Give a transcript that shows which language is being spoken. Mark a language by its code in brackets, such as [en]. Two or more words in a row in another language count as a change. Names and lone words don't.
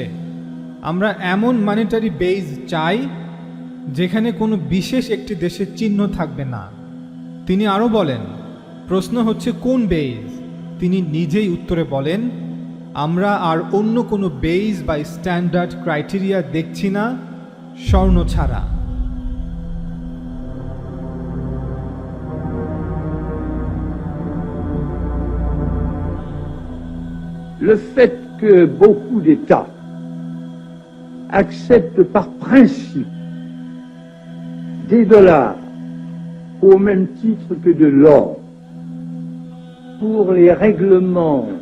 [bn] আমরা এমন [en] monetary base [bn] চাই যেখানে কোনো বিশেষ একটি দেশের চিহ্ন থাকবে না। তিনি আরও বলেন, প্রশ্ন হচ্ছে কোন বেজ? তিনি নিজেই উত্তরে বলেন, আমরা আর অন্য কোনো বেজ বা [en] standard criteria [bn] দেখছি না স্বর্ণ ছাড়া। [fr] Le fait que beaucoup d'États acceptent par principe des dollars au même titre que de l'or pour les règlements